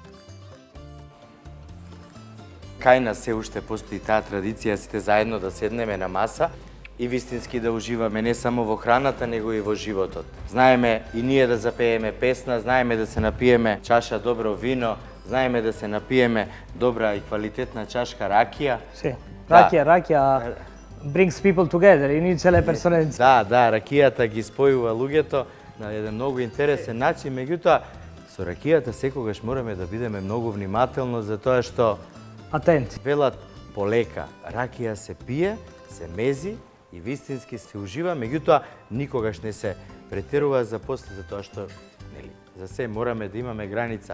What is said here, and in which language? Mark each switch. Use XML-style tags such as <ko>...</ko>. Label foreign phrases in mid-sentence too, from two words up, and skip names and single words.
<mk>Кај нас се уште постои таа традиција сите заедно да седнеме на маса и вистински да уживаме не само во храната, него и во животот. Знаеме и ние да запееме песна, знаеме да се напиеме чаша добро вино, знаеме да се напиеме добра и квалитетна чашка ракија.</mk> <en>Sì, racchia brings people together,</en> <it>unisce le persone insieme.</it> <mk>Да, ракијата ги спојува луѓето на еден многу интересен начин, меѓутоа со ракијата секогаш мораме да бидеме многу внимателно затоа што</mk> <it>Attenti.</it> <mk>велат полека. Ракија се пие, се мези и вистински се ужива, меѓутоа никогаш не се претерува за после, затоа што за се мораме да имаме граница.</mk>